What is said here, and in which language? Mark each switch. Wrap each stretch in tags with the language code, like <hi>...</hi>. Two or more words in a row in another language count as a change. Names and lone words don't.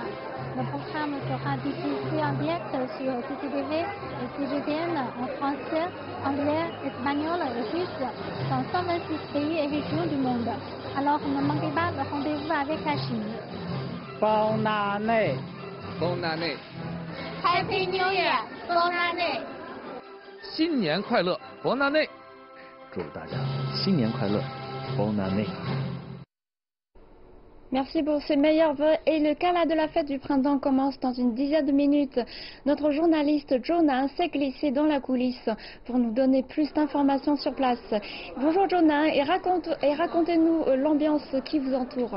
<fr>Le programme sera diffusé en direct sur CCTV et CGTN en français, anglais, espagnol et russe dans 126 pays et régions du monde. Alors ne manquez pas le rendez-vous avec la Chine. Bonne année! Bonne année!</fr> <en>Happy New Year!</en> <fr>Bonne année!</fr> <zh>新年快乐</zh> <fr>Bonne année!</fr> <zh>祝大家新年快乐</zh> <fr>Bonne année! Merci pour ces meilleurs vœux et le gala de la fête du printemps commence dans une dizaine de minutes. Notre journaliste Jonah s'est glissé dans la coulisse pour nous donner plus d'informations sur place. Bonjour Jonah et racontez-nous l'ambiance qui vous entoure.</fr>